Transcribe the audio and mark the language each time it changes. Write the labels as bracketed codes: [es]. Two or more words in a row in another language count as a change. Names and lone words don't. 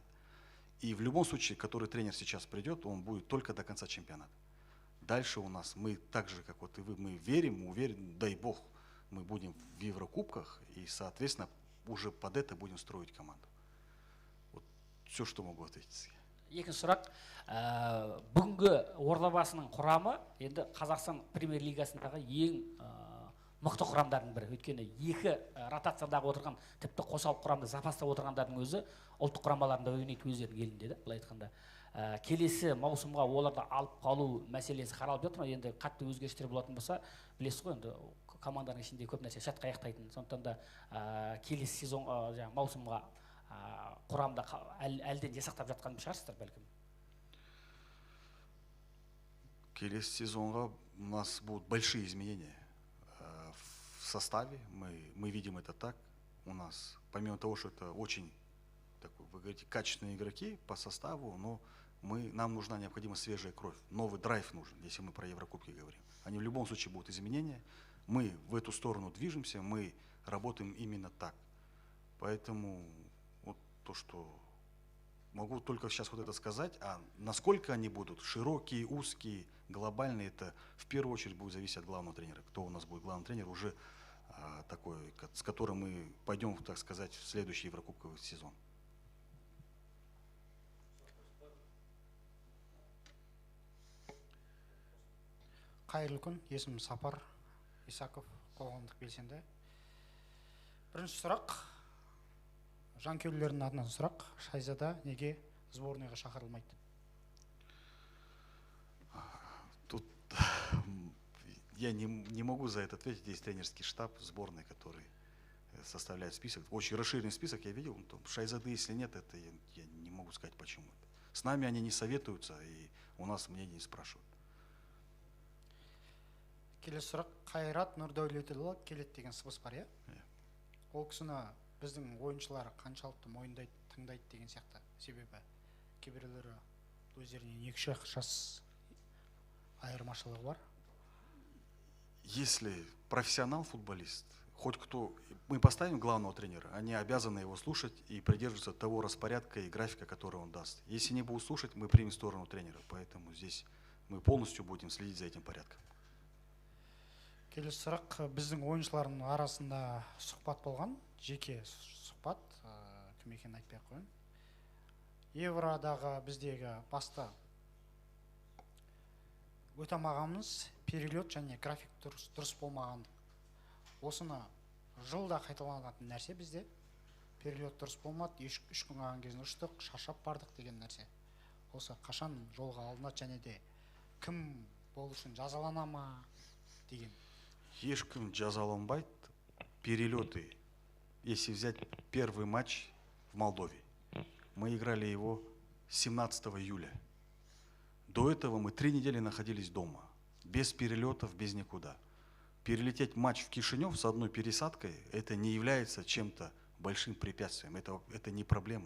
[ru] И в любом случае, который тренер сейчас придет, он будет только до конца чемпионата. Дальше у нас, мы так же, как вот и вы, мы верим, уверены, дай бог, мы будем в Еврокубках, и, соответственно, уже под это будем строить команду. Вот все, что могу ответить. [kk] Екінші сұрақ, бүгінгі Ордабасының құрамы енді Қазақстан премьер-лигасындағы ең мықты құрамдардың бірі. Өйткені екі ротациядағы отырған, тіпті қосалқы құрамда запаста отырғандардың өзі ұлттық құрамаларында ойнайды өздерінің елінде, былай айтқанда. Келесі маусымға оларды алып қалу мәселесі қаралып жатыр ма? Енді қатты өзгерістер болатын болса, білесіз ғой, енді команданың ішінде көп нәрсе шатқа аяқтайтын. Сондықтан да келесі сезон маусымға құрамда әлден жасақтап жатқан шығарсыздар бәлкім. Келесі сезонға [ru] у нас будут большие изменения в составе. Мы видим это так. У нас, помимо того, что это очень, такой, вы говорите, качественные игроки по составу, но нам нужна необходима свежая кровь. Новый драйв нужен, если мы про Еврокубки говорим. Они в любом случае будут изменения. Мы в эту сторону движемся, мы работаем именно так. Поэтому вот то, что могу только сейчас вот это сказать, а насколько они будут широкие, узкие, глобальные, это в первую очередь будет зависеть от главного тренера. Кто у нас будет главный тренер, уже такой, с которым мы пойдем, так сказать, в следующий Еврокубковый сезон. [kk] Қайырлы күн, есімім Сапар Исаков, қоғамдық белсенді. Бірінші сұрақ, жанкүйерлердің атынан сұрақ, Шайзада неге сборныйға шақырылмайды? [ru] Тут я не могу за это ответить. Есть тренерский штаб сборной, который составляет список. Очень расширенный список я видел. Шайзады, если нет, это я не могу сказать почему. С нами они не советуются, и у нас мнение не спрашивают. [kk] Келесі сұрақ, Қайрат Нұрдәулетұлы келеді деген сыбыс бар, иә? Ол кісіні біздің ойыншылары қаншалықты мойындайды, тыңдайды деген сияқты. Себебі кейбіреулері өздерінен 2-3 жас айырмашылығы бар. [ru] Если профессионал футболист, хоть кто, мы поставим главного тренера, они обязаны его слушать и придерживаться того распорядка и графика, который он даст. Если не будут слушать, мы примем сторону тренера. Поэтому здесь мы полностью будем следить за этим порядком. [kk] Келесі сұрақ, біздің ойыншылардың арасында сұхбат болған, жеке сұхбат, кім екенін айтпай ақ қояйын. Евродағы біздегі басты өтем ағамыз перелет және график дұрыс болмаған. Осыны жылда қайталанатын нәрсе бізде. Перелет дұрыс болмады, 3 күн қалған кезінде ұштық, шаршап бардық деген нәрсе. Осы қашан жолға алынады және де кім бұл үшін жазалана ма деген. Ешкім жазаланбайды. [ru] Перелеты. Если взять первый матч в Молдове, мы играли его 17 июля. До этого мы 3 недели находились дома, без перелетов, без никуда. Перелететь матч в Кишинев с одной пересадкой, это не является чем-то большим препятствием, это не проблема.